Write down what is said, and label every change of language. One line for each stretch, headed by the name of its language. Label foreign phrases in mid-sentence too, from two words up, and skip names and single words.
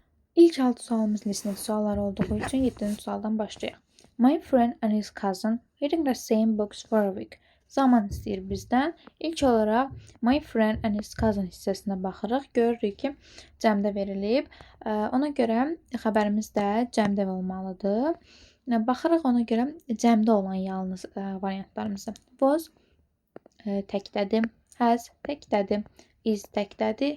Azerbaijani: İlk 6 sualımız listədə suallar olduğu üçün 7-ci sualdan başlayaq.
English: My friend and his cousin reading the same books for a week.
Azerbaijani: Zaman istəyir bizdən. İlk olaraq
English: my friend and his cousin
Azerbaijani: hissəsinə baxırıq. Görürük ki, cəmdə verilib. Ona görə xəbərimiz də cəmdə olmalıdır. Baxırıq ona görə cəmdə olan yalnız variantlarımıza. Was təkdədir. Has təkdədir. Is təkdədir.